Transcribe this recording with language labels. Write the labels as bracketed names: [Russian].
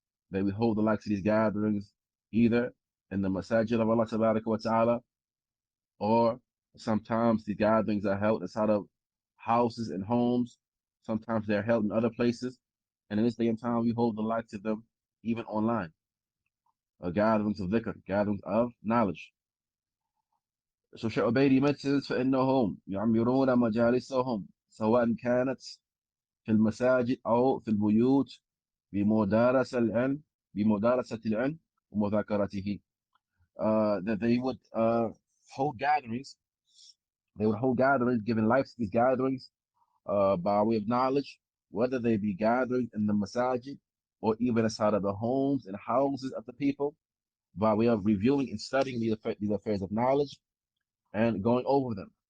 [English] That we hold the likes of these gatherings either in the masajid of Allah [Arabic] Tabaraka wa Ta'ala, [English] or sometimes the gatherings are held inside of houses and homes. Sometimes they're held in other places. And in this day and time, we hold the likes of them even online. Gatherings of dhikr, gatherings of knowledge. So Shaykh Ubaid mentions [Arabic] فإنهم يعمرون مجالسهم سواء كانت في المساجد أو في البيوت بمدارسة العلم ومذاكرته. [English] That they would hold gatherings. They would hold gatherings, giving life to these gatherings by way of knowledge, whether they be gatherings in the masajid or even inside of the homes and houses of the people, by way of reviewing and studying these affairs of knowledge and going over them.